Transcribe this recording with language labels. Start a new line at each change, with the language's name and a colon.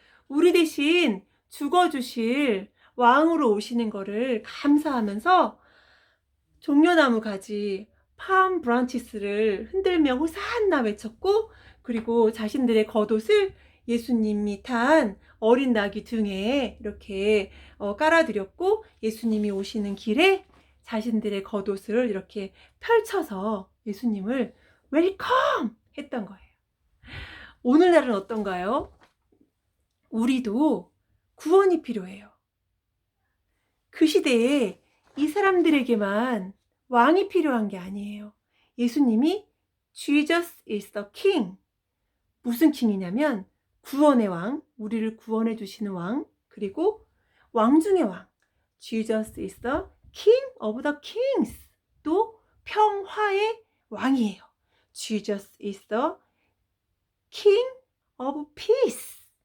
Korean: 우리 대신 죽어주실 왕으로 오시는 거를 감사하면서 종려나무 가지 palm branches를 흔들며 호산나 외쳤고 그리고 자신들의 겉옷을 예수님이 탄 어린 나귀 등에 이렇게 깔아드렸고 예수님이 오시는 길에 자신들의 겉옷을 이렇게 펼쳐서 예수님을 웰컴 했던 거예요. 오늘날은 어떤가요? 우리도 구원이 필요해요. 그 시대에 이 사람들에게만 왕이 필요한 게 아니에요.
English: 예수님이 Jesus is the King.
Korean: 무슨 킹이냐면 구원의 왕, 우리를 구원해 주시는 왕, 그리고 왕 중의 왕.
English: Jesus is the King of the Kings.
Korean: 또 평화의 왕이에요.
English: Jesus is the King of Peace.